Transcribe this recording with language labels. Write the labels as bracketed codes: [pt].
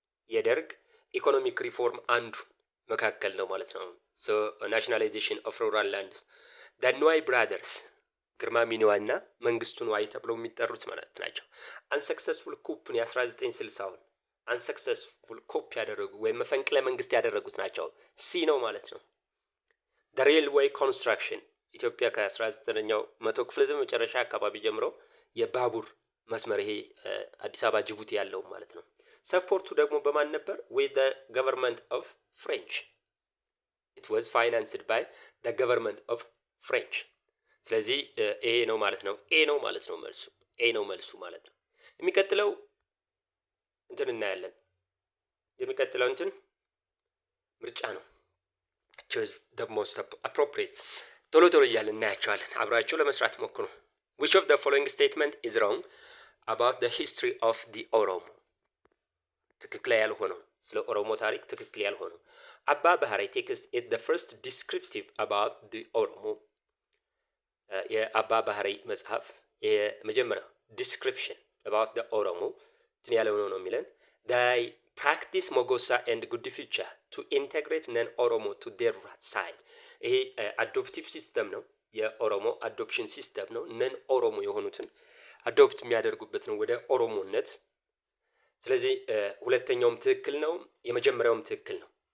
[am] የደርግ ኢኮኖሚክ ሪፎርም አንዱ መካከል ነው ማለት ነው። [en] ሶ ናሽናላይዜሽን ኦፍ ሩራል ላንድስ [am] ዘ ንዋይ ብራዘርስ ግርማ ሚኒዋና መንግስቱ ንዋይ ተብለው የሚጠሩት ማለት ናቸው። አንሰክሰስፉል ኩፕን የ1960ውን አንሰክሰስፉል ኩፕ ያደረጉ ወይም መፈንቅለ መንግስት ያደረጉት ናቸው። ሲ ነው ማለት ነው። [en] ዘ ሬልዌይ ኮንስትራክሽን [am] ኢትዮጵያ ከ19ኛው መቶ ክፍለ ዘመን መጨረሻ አካባቢ ጀምሮ የባቡር መስመር ይሄ አዲስ አበባ ጅቡቲ ያለው ማለት ነው። ሰፖርቱ ደግሞ በማን ነበር? [en] with the government of French it was financed by the government of French። [am] ስለዚህ ኤ ነው ማለት ነው። ኤ ነው ማለት ነው መልሱ። ኤ ነው መልሱ ማለት ነው። የሚቀጥለው እንትን እናያለን። የሚቀጥለው እንትን ምርጫ ነው። [en] choose the most appropriate [am] ቶሎ እያልን እናያቸዋለን። አብራችሁ ለመስራት ሞክሩ። [en] which of the following statement is wrong about the history of the Oromo? [am] ትክክል ያልሆነው ስለ ኦሮሞ ታሪክ ትክክል ያልሆነው አባ ባህሪ ቴክስት [en] is the first descriptive about the Oromo። [am] የአባ ባህሪ መጽሐፍ የመጀመሪያው [en] description about the Oromo [am] እንትን ያለው ነው የሚለን [en] they practice Mogosa and Gudificha to integrate non-Oromo to their side። [am] ይሄ አዶፕቲቭ ሲስተም ነው። የኦሮሞ አዶፕሽን ሲስተም ነው። ነን ኦሮሞ የሆኑትን አዶፕት የሚያደርጉበት ነው ወደ ኦሮሞነት። ስለዚህ ሁለተኛውም ትክክል ነው፣ የመጀመሪያውም ትክክል ነው።